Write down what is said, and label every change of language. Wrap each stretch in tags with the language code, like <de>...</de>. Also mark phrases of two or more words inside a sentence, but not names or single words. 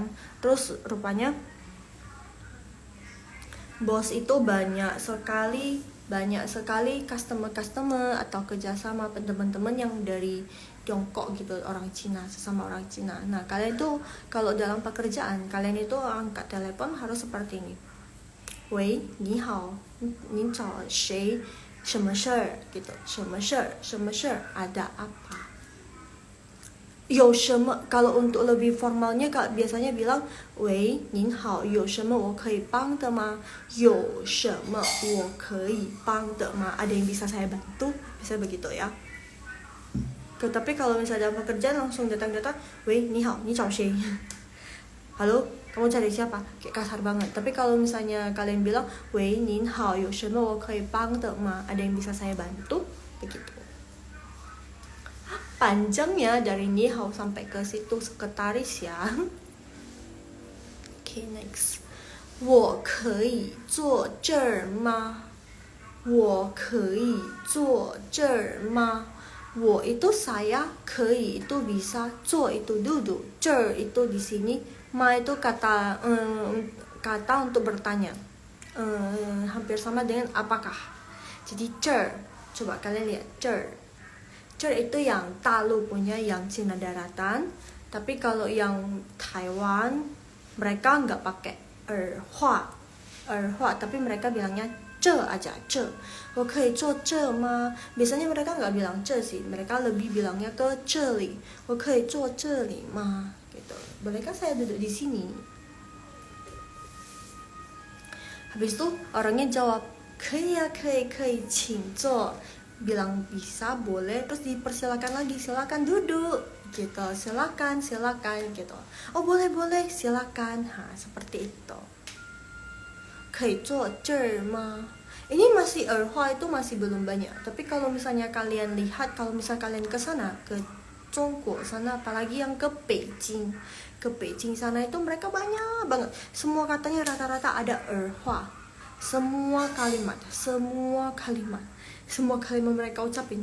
<id>Terus rupanya bos itu banyak sekali customer atau kerjasama teman-teman yang dari Tiongkok gitu, orang Cina, sesama orang Cina. Nah kalian itu kalau dalam pekerjaan kalian itu angkat telepon harus seperti ini. Wei,</id> <zh>你好，你找谁, 什么事儿 gitu, 什么事儿,</zh> <id>ada apa?</id> <zh>有什么</zh> <id>kalau untuk lebih formalnya biasanya bilang</id> <zh>喂您好有什么我可以帮的吗有什么我可以帮的吗</zh> <id>ada yang bisa saya bantu, bisa begitu ya. Tapi kalau misalnya dalam pekerjaan langsung datang</id> <zh>喂你好你找谁</zh> <id>halo kamu cari siapa, kayak kasar banget. Tapi kalau misalnya kalian bilang</id> <zh>喂您好有什么我可以帮的吗</zh> <id>ada yang bisa saya bantu, begitu. Panjangnya dari</id> <zh>你好</zh> <id>sampai ke situ sekretaris ya.</id> <en>Okay, next.</en> <zh>我可以坐这儿吗? 我可以坐这儿吗?</zh> <id>我 itu saya, 可以 itu bisa, 坐 itu duduk, 这儿 itu di sini, ma itu kata untuk bertanya. Hampir sama dengan apakah. Jadi 这儿, coba kalian lihat 这儿. 这儿 itu yang Dalu punya, yang Cina daratan. Tapi kalau yang Taiwan mereka nggak pakai erhua, tapi mereka bilangnya 这 aja, 这</id> <zh>我可以坐这吗?</zh> <id>Biasanya mereka nggak bilang 这 sih, mereka lebih bilangnya ke 这里,</id> <zh>我可以坐这里吗?</zh> <id>Gitu. Bolehkah saya duduk di sini? Habis itu orangnya jawab</id> <zh>可以啊，可以请坐.</zh> <id>Bilang bisa, boleh, terus dipersilakan lagi, silakan duduk gitu, silakan gitu. Oh boleh silakan, seperti itu.</id> <zh>可以坐这儿吗?</zh> <id>Ini masih Erhua itu masih belum banyak. Tapi kalau misalnya kalian lihat, kalau misalnya kalian ke sana, ke Zhongguo sana, apalagi yang ke Beijing sana itu mereka banyak banget. Semua katanya rata-rata ada Erhua. Semua kalimat mereka ucapin.</id>